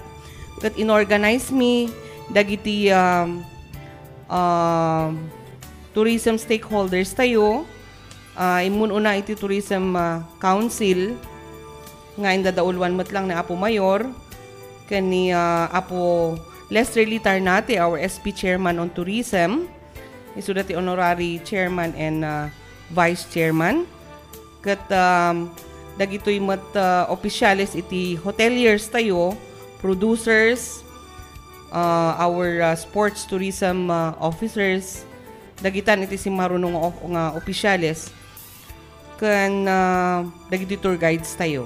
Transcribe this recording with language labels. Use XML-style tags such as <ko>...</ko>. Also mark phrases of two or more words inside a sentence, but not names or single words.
<ilo>Kat inorganize me dagiti</ilo> <en>tourism stakeholders</en> <ilo>tayo. Imununa iti</ilo> <en>tourism council</en> <ilo>nga indadaulwan mo't lang na Apo Mayor kani Apo Lester Litarnate,</ilo> <en>our SP Chairman on Tourism, isudati honorary chairman and vice chairman.</en> <ilo>Kat dagitoy mat opisyales iti hoteliers tayo, producers,</ilo> <en>our sports tourism officers,</en> <ilo>dagitan iti si marunong nga opisyales, kan dagiti</ilo> <en>tour guides</en> <ilo>tayo.</ilo>